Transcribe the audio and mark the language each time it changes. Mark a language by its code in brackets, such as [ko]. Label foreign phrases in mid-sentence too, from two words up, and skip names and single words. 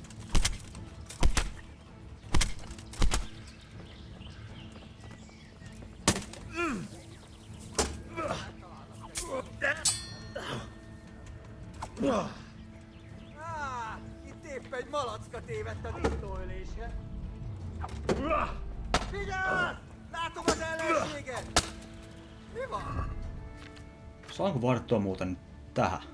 [hu] Itt épp egy malacka tévedt a disznóölésre. Vigyázz! Látom az ellenséget! Mi van? [fi] Saanko vaihdattua muuten tähän?